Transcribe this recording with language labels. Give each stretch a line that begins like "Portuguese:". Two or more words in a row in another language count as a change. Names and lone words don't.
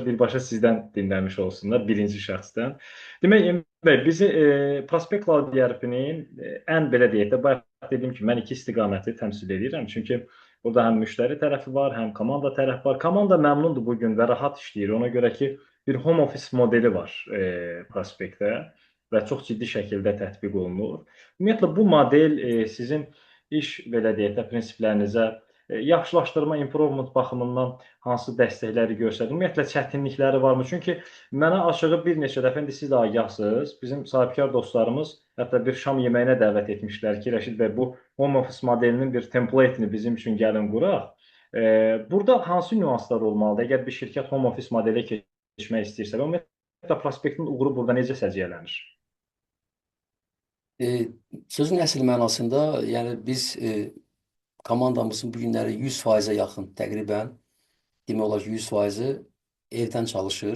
Azerbaijani: Birbaşa sizdən dinləmiş olsunlar, birinci şəxsdən. Demək, Emin bəy, bizi Prospect Cloud ERP-nin ən belə deyək də, bayaq dediyim ki, mən iki istiqaməti təmsil edirəm. Çünki burada həm müştəri tərəfi var, həm komanda tərəfi var. Komanda məmnundur bugün və rahat işləyir. Ona görə ki, bir
English: home office
Azerbaijani: modeli var Prospect-də və çox ciddi şəkildə tətbiq olunur. Ümumiyyətlə, bu model sizin iş, belə deyək də, prinsiplərinizə yaxşılaşdırma, improvement baxımından hansı dəstəkləri göstərir? Ümumiyyətlə, çətinlikləri varmı? Çünki mənə açığı bir neçə dəfə, indi siz də agahsınız, bizim sahibkar dostlarımız hətta bir şam yeməyinə dəvət etmişlər ki, Rəşid bəy, bu
English: home office
Azerbaijani: modelinin bir template-ni bizim üçün gəlin quraq. Burada hansı nüanslar olmalıdır? Əgər bir şirkət
English: home office
Azerbaijani: modelə keçmək istəyirsə, və ümumiyyətlə, prospektin uğuru burada necə səciyyələnir? Sözün əsl mənasında, yəni biz komandamızın bu günləri 100%-ə yaxın təqribən, demək olar ki, 100%-i evdən çalışır.